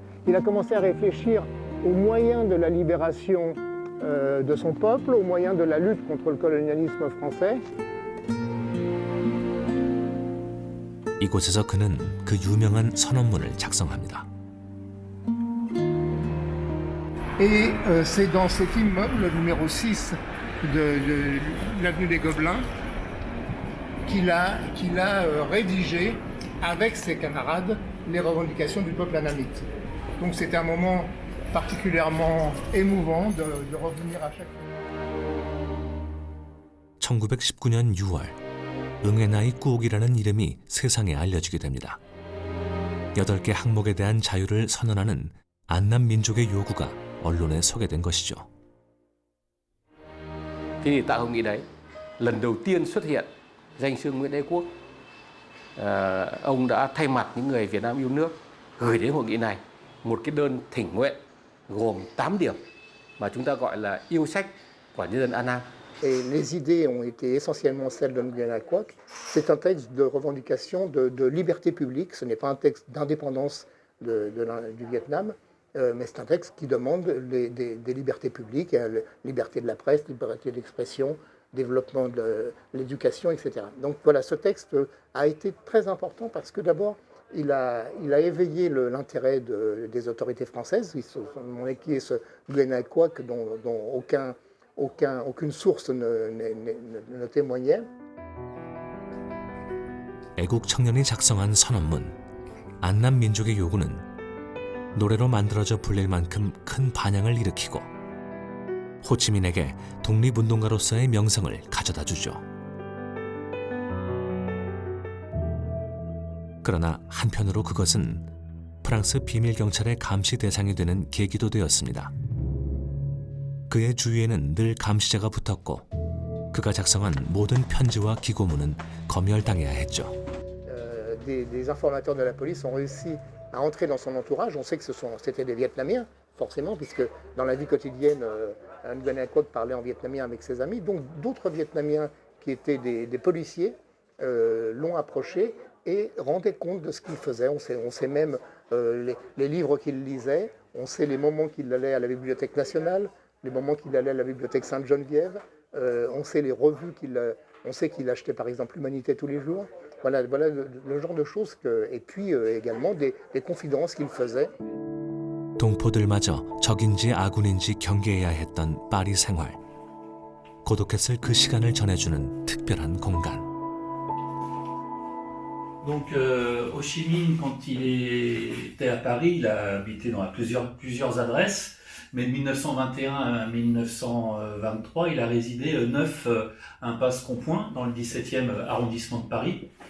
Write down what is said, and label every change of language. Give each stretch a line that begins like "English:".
French: Il a commencé à réfléchir aux moyens de la libération de son peuple, aux moyens de la lutte contre le colonialisme français.
Korean: 이곳에서 그는 그 유명한 선언문을 작성합니다.
French: Et c'est dans cet immeuble numéro 6 de l'avenue des Gobelins qu'il a rédigé avec ses camarades les revendications du peuple annamite. Donc c'était un moment particulièrement émouvant de revenir à chaque fois.
Korean: 1919년 6월, 응애나이 꾸옥이라는 이름이 세상에 알려지게 됩니다. 8개 항목에 대한 자유를 선언하는 안남 민족의 요구가 언론에 소개된 것이죠.
Vietnamese: Thế thì tại hội nghị đấy, lần đầu tiên xuất hiện danh xưng Nguyễn Ái Quốc. Ông đã thay mặt những người Việt Nam yêu nước gửi đến hội nghị này một cái đơn thỉnh nguyện gồm 8 điểm mà chúng ta gọi là yêu sách của nhân dân An Nam.
French: Et les idées ont été essentiellement celles de Nguyen Anh Quoc. C'est un texte de revendication de liberté publique. Ce n'est pas un texte d'indépendance du Vietnam, mais c'est un texte qui demande des libertés publiques, liberté de la presse, liberté d'expression, développement de l'éducation, etc. Donc voilà, ce texte a été très important parce que d'abord, il a éveillé l'intérêt des autorités françaises, qui est ce Nguyen Anh Quoc dont aucune source ne témoignait.
Korean: 애국 청년이 작성한 선언문, 안남 민족의 요구는 노래로 만들어져 불릴 만큼 큰 반향을 일으키고 호치민에게 독립운동가로서의 명성을 가져다 주죠. 그러나 한편으로 그것은 프랑스 비밀경찰의 감시 대상이 되는 계기도 되었습니다. 그의 주위에는 늘 감시자가 붙었고 그가 작성한 모든 편지와 기고문은 검열당해야 했죠.
French: Des informateurs de la police ont réussi à entrer dans son entourage. On sait que c'était des Vietnamiens, forcément, puisque dans la vie quotidienne, Nguyen Anh Quoc parlait en vietnamien avec ses amis. Donc d'autres Vietnamiens qui étaient des policiers l'ont approché et rendaient compte de ce qu'il faisait. On sait même les livres qu'il lisait, on sait les moments qu'il allait à la Bibliothèque nationale, les moments qu'il allait à la Bibliothèque Sainte-Geneviève, on sait les revues on sait qu'il achetait par exemple l'Humanité tous les jours. Voilà le genre de choses et puis également des confidences qu'il faisait.
Korean: 동포들마저 적인지 아군인지 경계해야 했던 파리 생활. 고독했을 그 시간을 전해주는 특별한 공간.
French: Donc Ho Chi Minh, quand il était à Paris, il a habité dans plusieurs adresses, mais de 1921 à 1923, il a résidé 9 impasse Compoint dans le 17e arrondissement de Paris.